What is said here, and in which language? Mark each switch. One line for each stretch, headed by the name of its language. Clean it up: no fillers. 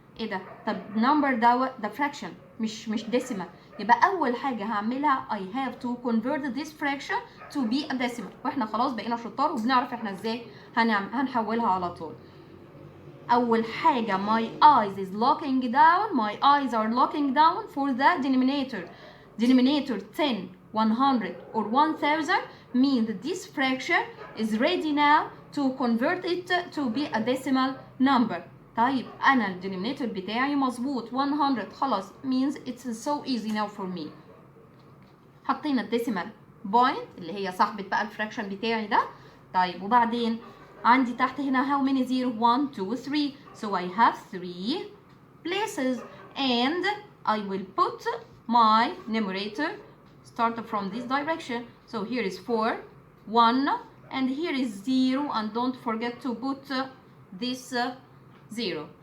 Arabic: ايه ده؟ طب number ده fraction مش decimal. يبقى أول حاجة هعملها
English: I have to convert this fraction to be a decimal.
Arabic: واحنا خلاص بقينا شطار وبنعرف احنا ازاي هنحولها على طول. أول حاجة
English: my eyes is looking down. My eyes are looking down for the denominator. Denominator 10, 100 or 1000 means this fraction is ready now to convert it to be a decimal number.
Arabic: طيب أنا الدينومينيتور بتاعي مظبوط 100 خلاص
English: means it's so easy now for me.
Arabic: حطينا الديسيمال بوينت اللي هي صاحبة بقى الفراكشن بتاعي ده. طيب وبعدين عندي تحت هنا
English: how many zero 1 2 3 so I have 3 places and I will put my numerator start from this direction. So here is 4 1 and here is 0 and don't forget to put this 0.